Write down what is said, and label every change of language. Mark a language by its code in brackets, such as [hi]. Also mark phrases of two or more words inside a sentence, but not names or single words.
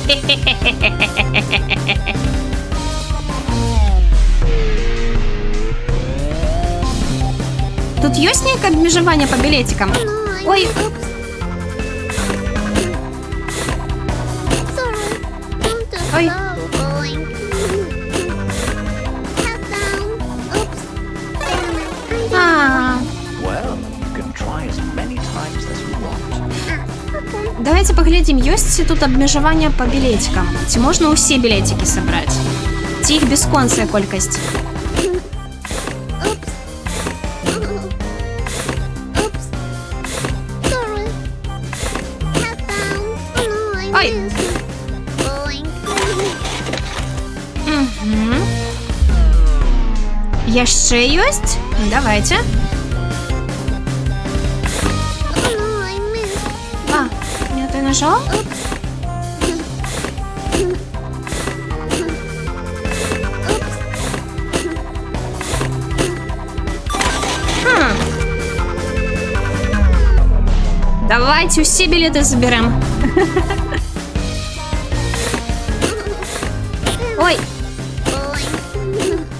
[be] Тут ёсць нейкае абмежаванне па білетикам? [en] No, Ой, oops. Sorry. I'm too Ой. slow going. Head down. Oops. Damn it. I didn't а, Well, you can try as many times as you want. Okay. [be] давайте паглядзім, ёсць тут абмежаванне па білетикам. Ці можна ўсе білетики сабраць? Ці іх бясконцая колькасць? [en] Oops. Oops. Sorry. Head down. Oh no, I Ой. missed. Going. [be] Угу. Яшчэ ёсць? Давайте. [en] Oh no, I missed. [be] А, не той нажала? [en] Oops. Oops. Хм. [uk] Давайте усі білети заберем. Ой, [en] Going.